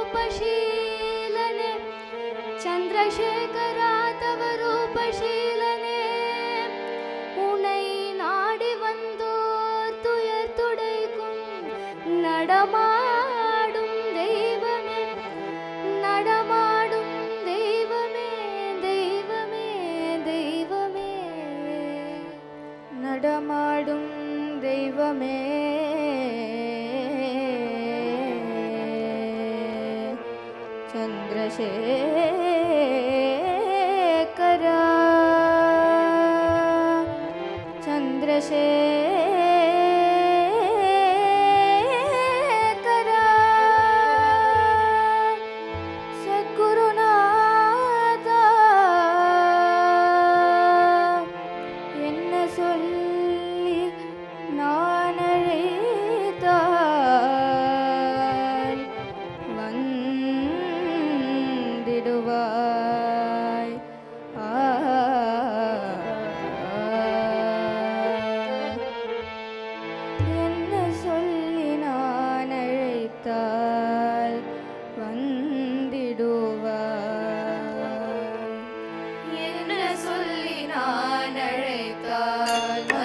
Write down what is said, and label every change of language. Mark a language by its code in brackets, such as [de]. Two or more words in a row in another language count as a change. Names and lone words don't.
[sa] रूपशीलने चंद्रशेखरा तव रूपशीलने [ta] உனை நாடி வந்தோர் துயர் துடைக்கும் நடமாடும் தெய்வமே நடமாடும் தெய்வமே தெய்வமே தெய்வமே நடமாடும் தெய்வமே चंद्रशेखरा चंद्रशेखरा सद्गुरुनाथा என்ன சொல்லி நான் அழைத்தால் வந்திடுவாய் என்ன சொல்லி நான் அழைத்தால் வந்திடுவாய் என்ன சொல்லி நான் அழைத்தால்